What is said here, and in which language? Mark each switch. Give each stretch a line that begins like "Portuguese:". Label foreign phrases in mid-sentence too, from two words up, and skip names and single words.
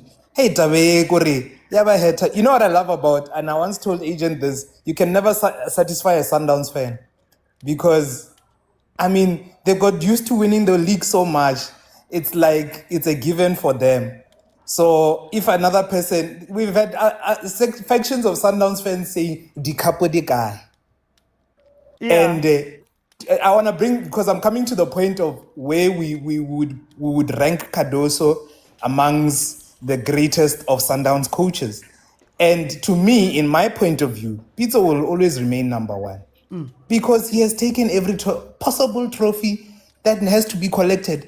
English: Hey, Tabe Kori, you know what I love about, and I once told Agent this, you can never satisfy a Sundowns fan because I mean, they got used to winning the league so much. It's like it's a given for them. So if another person, we've had factions of Sundowns fans saying, "Di capo di guy." Yeah. And I want to bring, because I'm coming to the point of where we would rank Cardoso amongst the greatest of Sundowns coaches. And to me, in my point of view, Pitso will always remain number one because he has taken every possible trophy that has to be collected.